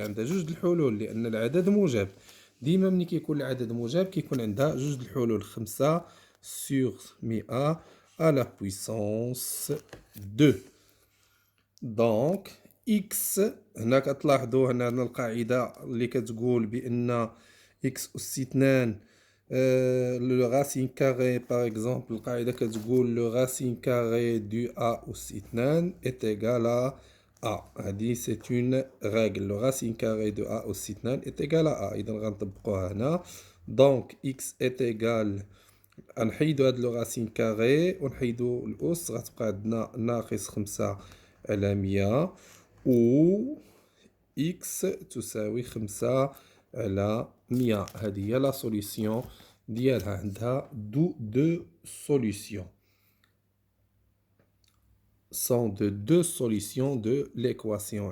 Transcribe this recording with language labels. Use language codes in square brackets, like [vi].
[ar] عندها جوج الحلول لأن العدد موجب. ديما ملي كيكون العدد موجب كيكون عندها جوج الحلول، 5 سور 100 [fr] à la puissance 2. [ar] دونك x هنا كتلاحظوا هنا عندنا القاعدة اللي كتقول بأن x أس 2 [fr] le racine carré par exemple [ar] القاعدة كتقول [fr] le racine carré du a أس 2 est égal à a. [ar] هذه [fr] c'est une règle. le racine carré de a أس 2 est égal à a. [ar] إذا غنطبقوها هنا. [fr] donc x est égal، [ar] غنحيدو هاد لو راسين كاري ونحيدو الأس، غتبقى عندنا ناقص 5 على 100 و x تساوي 5 على 100. هذه هي لا سوليسيون ديالها. عندها دو سوليسيون. [fr] sont de deux solutions de l'équation.